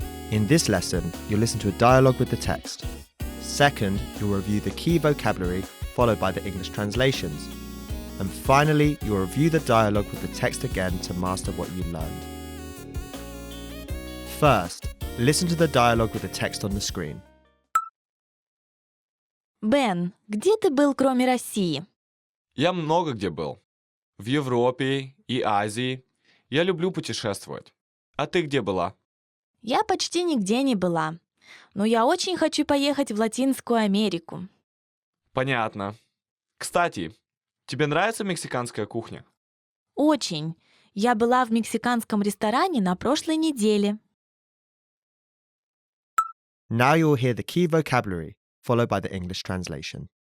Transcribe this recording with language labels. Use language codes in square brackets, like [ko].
[en] In this lesson, you'll listen to a dialogue with the text. Second, you'll review the key vocabulary followed by the English translations. And finally, you'll review the dialogue with the text again to master what you learned. First, listen to the dialogue with the text on the screen. [ru] Бен, где ты был, кроме России? Я много где был. В Европе и Азии. Я люблю путешествовать. А ты где была? Я почти нигде не была. Но я очень хочу поехать в Латинскую Америку. Понятно. Кстати, тебе нравится мексиканская кухня? Очень. Я была в мексиканском ресторане на прошлой неделе. [en] Now you'll hear the key vocabulary, followed by the English translation.